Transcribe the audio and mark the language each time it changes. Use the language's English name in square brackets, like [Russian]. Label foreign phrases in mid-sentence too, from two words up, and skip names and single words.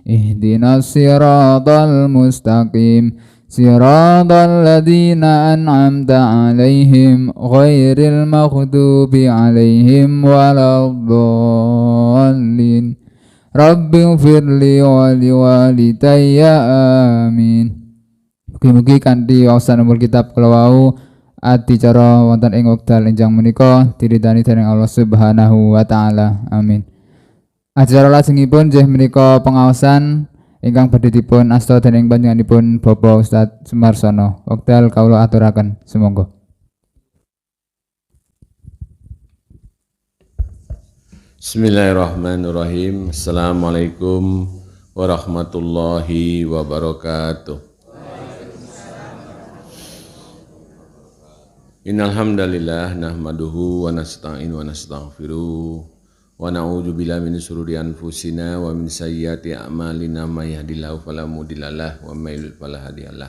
[Arabic] اهدنا الصراط المستقيم. صراط الذين أنعمت عليهم غير المغضوب عليهم ولا الضالين. رب اغفر لي ولوالدي آمين. [Javanese] Mugi-mugi kanthi waosan [Arabic] أم الكتاب [Javanese] kala wau adicara wonten ing wekdal enjang menika diridani dening Allah [Arabic] سبحانه وتعالى. Amin. [Javanese] Acara lajengipun nggih menika pengaosan ingkang badhe dipun asta dening panjenenganipun Bapak Ustaz Sumarsono. Wekdal kawula aturaken sumangga. [Arabic] بسم الله الرحمن الرحيم. السلام عليكم ورحمة الله وبركاته. إن الحمد لله نحمده ونستعينه ونستغفره ونعوذ بالله من شرور أنفسنا ومن سيئات أعمالنا من يهده الله فلا مضل له ومن يضلل فلا هادي له.